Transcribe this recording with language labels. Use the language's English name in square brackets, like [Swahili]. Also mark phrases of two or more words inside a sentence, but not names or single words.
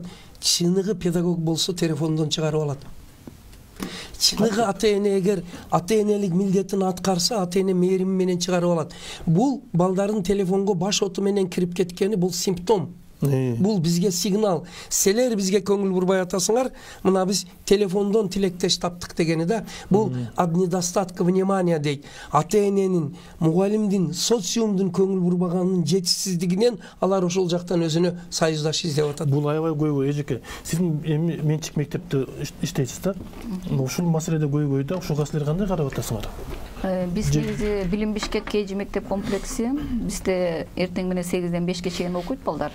[Kyrgyz] Чыныгы педагог болсо телефондон чыгарып алат. Чыныгы ата-эне эгер ата-энелик милдетин аткарса, ата-эне мээрими менен чыгарып алат. Бул балдардын телефонго баш оту менен кирип кеткени бул симптом. Бул бизге сигнал. Силер бизге көңүл бурбай атасыңар, мына биз телефондон тилектеш таптык дегени да. Бул [Russian] об недостатке внимания [Kyrgyz] дейт. Ата-эненин, мугалимдин, социумдун көңүл бурбаганынын жетишсиздигинен алар ошол жактан өзүнө союздаш издеп атат. Бул аябай көйгөй эжеке. Сиз менчик мектепте иштейсиз да. Ушул маселеде көйгөйдө ушуга силер кандай карап атасыңар? Биз негизи Билим Бишкек KG мектеп комплекси, бизде эртең менен 8-ден 5ке чейин окуйт балдар.